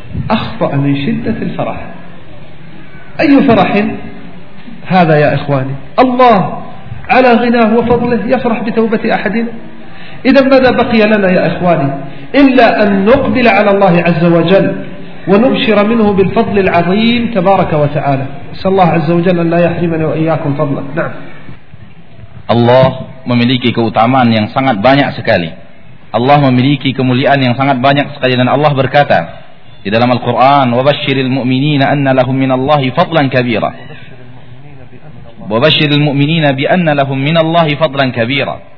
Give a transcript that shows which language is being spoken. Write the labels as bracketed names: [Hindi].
[Arabic] أخطأ من شدة الفرح. أي فرح هذا يا إخواني؟ الله على غناه وفضله يفرح بتوبة أحد؟ إذا ماذا بقي لنا يا إخواني إلا أن نقبل على الله عز وجل ونبشر منه بالفضل العظيم تبارك وتعالى. نسأل الله عز وجل أن لا يحرمنا وإياكم فضله. نعم. [Indonesian] Allah memiliki keutamaan yang sangat banyak sekali. Allah memiliki kemuliaan yang sangat banyak sekali. Dan Allah berkata di dalam Al-Quran, [Arabic] وَبَشِّرِ الْمُؤْمِنِينَ أَنَّ لَهُمْ مِنَ اللَّهِ فَضْلًا كَبِيرًا وَبَشِّرِ الْمُؤْمِنِينَ بِأَنَّ لَهُمْ مِنَ اللَّهِ فَضْلًا كَبِيرًا.